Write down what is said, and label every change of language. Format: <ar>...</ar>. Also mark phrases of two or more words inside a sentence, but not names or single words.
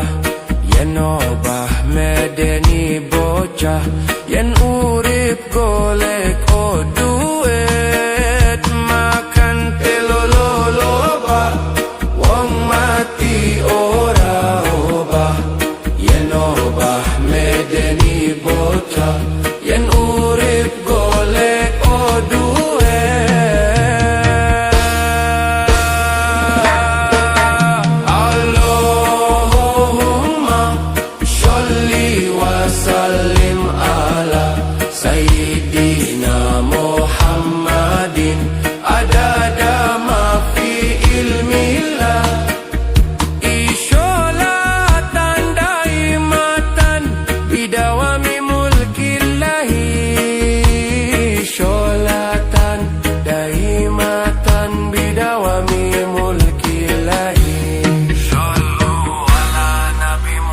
<jv>yen obah medeni bocah yen urip golek o duet makan telolo loba wong mati ora obah yen obah medeni bocah yen urip golek o</jv> <ar>duet اللهم صل وسلم على سيدنا محمد عدد ما في علم الله صلاة دائمة بدوام ملك الله صلاة دائمة بدوام ملك الله صلوا على النبي</ar>